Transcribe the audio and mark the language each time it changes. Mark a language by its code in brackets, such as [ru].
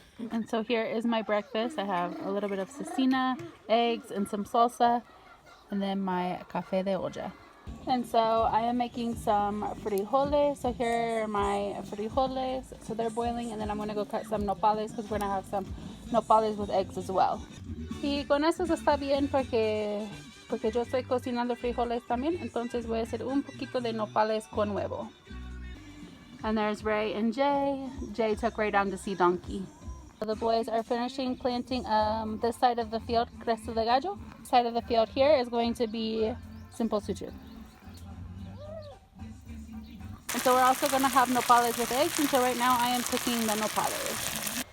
[en] And so here is my breakfast. I have a little bit of cecina, eggs, and some salsa, and then my café de olla. And so I am making some frijoles. So here are my frijoles. So they're boiling, and then I'm going to go cut some nopales because we're going to have some nopales with eggs as well. [es] Y con eso está bien porque yo estoy cocinando frijoles también. Entonces voy a hacer un poquito de nopales con huevo. [en] And there's Ray and Jay. Jay took Ray down to see Donkey. The boys are finishing planting this side of the field, cresta de gallo. This side of the field here is going to be simple suture. And so we're also going to have nopales with eggs, and so right now I am cooking the nopales.